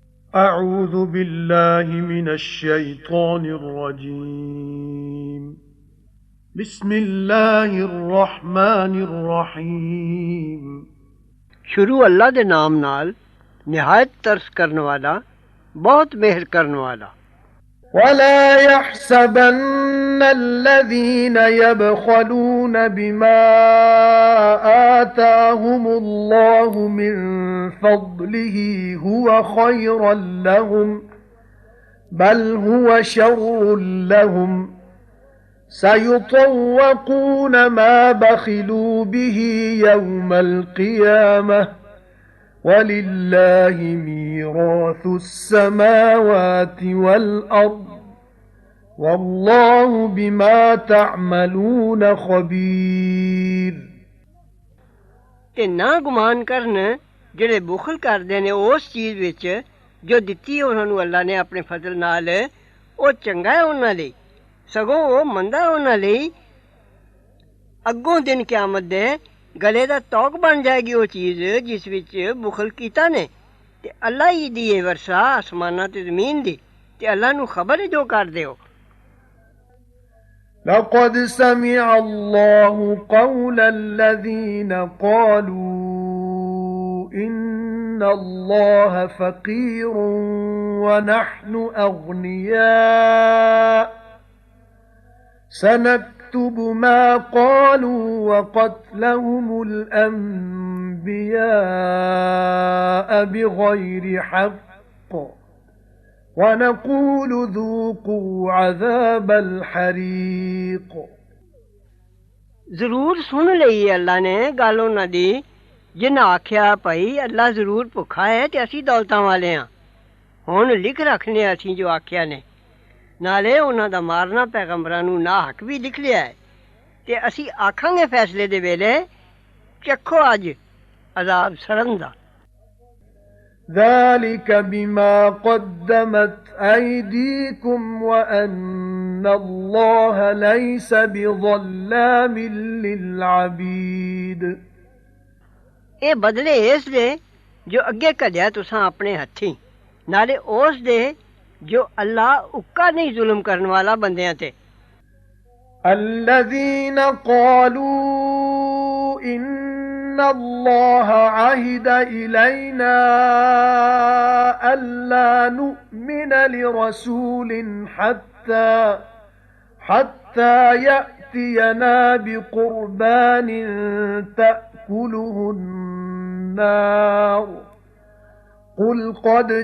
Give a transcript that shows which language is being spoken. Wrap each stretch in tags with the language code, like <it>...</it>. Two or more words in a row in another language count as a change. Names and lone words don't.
<ar>أعوذ بالله من الشيطان الرجيم بسم الله الرحمن الرحيم</ar> <pa>شروع اللہ دے نام نال نہایت ترس کرنے والا بہت مہر کرنے والا.</pa> <ar>ولا يحسبن الذين يبخلون بما آتاهم الله من فضله هو خيرا لهم بل هو شر لهم سيطوقون ما بخلوا به يوم القيامة وَلِلَّهِ مِيرَاثُ السَّمَاوَاتِ وَالْأَرْضِ وَاللَّهُ بِمَا تَعْمَلُونَ خَبِيرٌ</ar> <pa>تے نہ گمان کرن جیہڑے بخل کردے نے اس چیز وچ جو دتی ہے اونہاں نوں اللہ نے اپنے فضل نال او چنگا ہے اونہاں لئی سگوں او مندا اونہاں لئی اگوں دن قیامت دے گلے دا طوق بن جائے گی وہ چیز جس وچ بخل کیتا نے تے اللہ ہی دی ہے ورثہ آسماناں تے زمین دی تے اللہ نوں خبر ہے جو کردے ہو.</pa> <ar>لقد سمع الله قول الذين قالوا إن الله فقير ونحن أغنياء سنكتب ما قالوا وقتلهم الأنبياء بغير حق ونقول ذوقوا عذاب الحريق</ar> <pa>ضرور سن لئی اللہ نے گل اونہاں دی جنہاں آکھیا بئی اللہ ضرور بھکھا ہے تے اسیں دولتاں والے ہاں ہن لکھ رکھنے اسیں جو آکھیا نے نالے اونہاں دا مارنا پیغمبراں نوں ناں حق بھی لکھ لیا ہے تے اسیں آکھاں گے فیصلے دے ویلے چکھو اج عذاب سڑن دا.</pa> <ar>ذلك بما قدمت أيديكم وأن الله ليس بظلام للعبيد</ar> <pa>اے بدلے اس دے جو اگے کڈھیا تساں اپنے ہتھیں نالے اس دے جو اللہ اُکا نہیں ظلم کرنے والا بندیاں تے.</pa> <ar>الذين قالوا إن الله عهد إلينا ألا نؤمن لرسول حتى يأتينا بقربان تأكله النار قل قد</ar>